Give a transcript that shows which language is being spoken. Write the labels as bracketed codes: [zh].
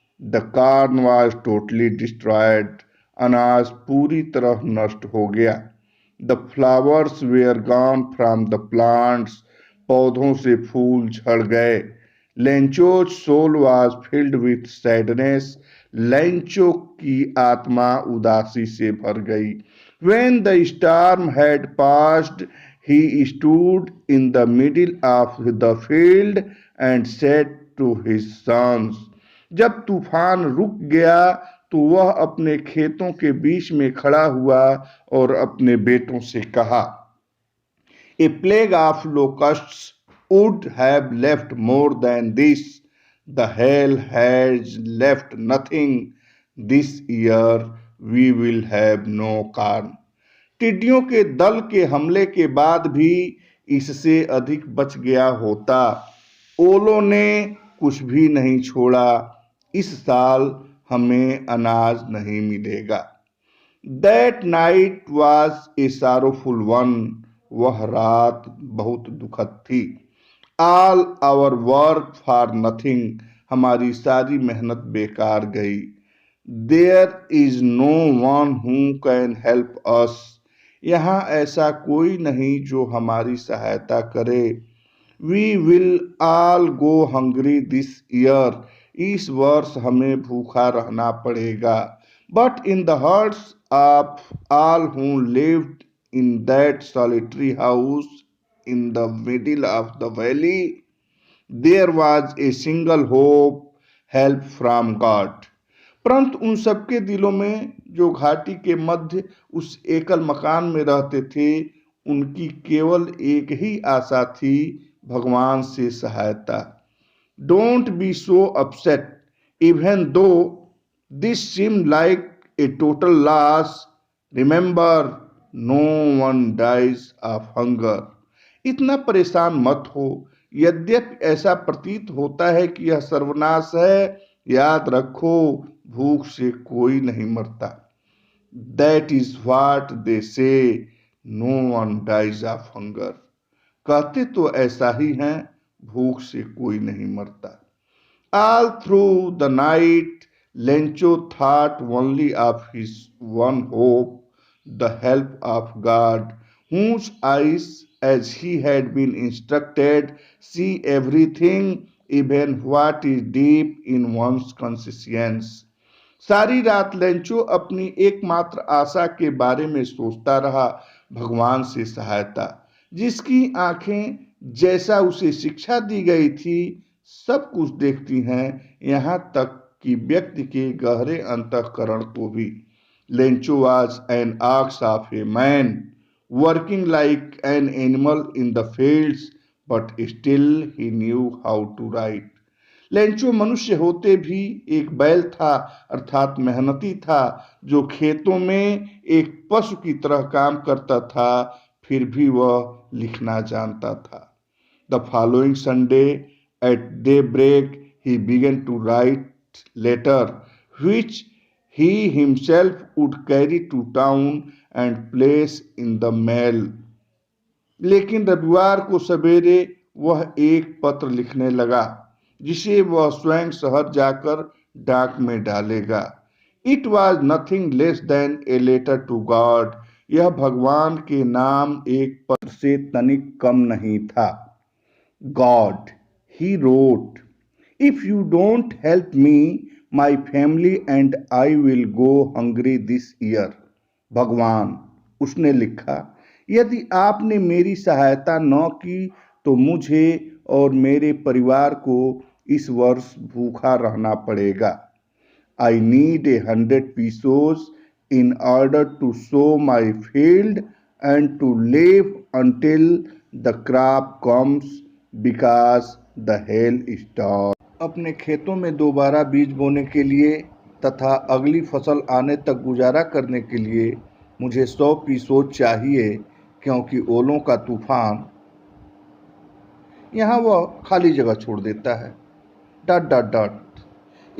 [en] The corn was totally destroyed. [hi] अनाज पूरी तरह नष्ट हो गया। [en] The flowers were gone from the plants. [hi] पौधों से फूल झड़ गए। [en] Lencho's soul was filled with sadness. [hi] Lencho की आत्मा उदासी से भर गई। [en] When the storm had passed, he stood in the middle of the field and said to his sons. [hi] जब तूफान रुक गया तो वह अपने खेतों के बीच में खड़ा हुआ और अपने बेटों से कहा, [en] A plague of locusts would have left more than this. The hail has left nothing. This year we will have no corn. [hi] टिड्डियों के दल के हमले के बाद भी इससे अधिक बच गया होता। ओलों ने कुछ भी नहीं छोड़ा, इस साल हमें अनाज नहीं मिलेगा। [en] That night was a sorrowful one. [hi] वह रात बहुत दुखद थी। [en] All our work for nothing. [hi] हमारी सारी मेहनत बेकार गई। [en] There is no one who can help us. [hi] यहाँ ऐसा कोई नहीं जो हमारी सहायता करे। [en] We will all go hungry this year. [hi] इस वर्ष हमें भूखा रहना पड़ेगा। [en] But in the hearts of all who lived in that solitary house in the middle of the valley, there was a single hope, help from God. [hi] परंतु उन सबके दिलों में जो घाटी के मध्य उस एकल मकान में रहते थे, उनकी केवल एक ही आशा थी, भगवान से सहायता। [en] Don't be so upset, even though this seemed like a total loss. Remember, no one dies of hunger. [hi] इतना परेशान मत हो, यद्यपि ऐसा प्रतीत होता है कि यह सर्वनाश है, याद रखो भूख से कोई नहीं मरता। [en] That is what they say, no one dies of hunger. [hi] कहते तो ऐसा ही है, भूख से कोई नहीं मरता। [en] All through the night, Lencho thought only of his one hope, the help of God, whose eyes, as he had been instructed, see everything, even what is deep in one's conscience. [hi] सारी रात Lencho अपनी एकमात्र आशा के बारे में सोचता रहा, भगवान से सहायता, जिसकी आंखें जैसा उसे शिक्षा दी गई थी सब कुछ देखती हैं, यहाँ तक कि व्यक्ति के गहरे अंतःकरण को भी। [en] Lencho was an ox of a man, working like an animal in the fields, but still he knew how to write. [hi] Lencho मनुष्य होते भी एक बैल था, अर्थात मेहनती था, जो खेतों में एक पशु की तरह काम करता था, फिर भी वह लिखना जानता था। [en] The following Sunday at daybreak he began to write letter which he himself would carry to town and place in the mail. [hi] लेकिन रविवार को सवेरे वह एक पत्र लिखने लगा, जिसे वह स्वयं शहर जाकर डाक में डालेगा। [en] It was nothing less than a letter to God. [hi] यह भगवान के नाम एक पत्र से तनिक कम नहीं था। [en] God, he wrote, if you don't help me, my family and I will go hungry this year. [hi] भगवान, उसने लिखा, यदि आपने मेरी सहायता न की तो मुझे और मेरे परिवार को इस वर्ष भूखा रहना पड़ेगा। [en] I need 100 pesos in order to sow my field and to live until the crop comes because the hail stops. [hi] अपने खेतों में दोबारा बीज बोने के लिए तथा अगली फसल आने तक गुजारा करने के लिए मुझे 100 पीसों चाहिए, क्योंकि ओलों का तूफान। यहाँ वह खाली जगह छोड़ देता है। ...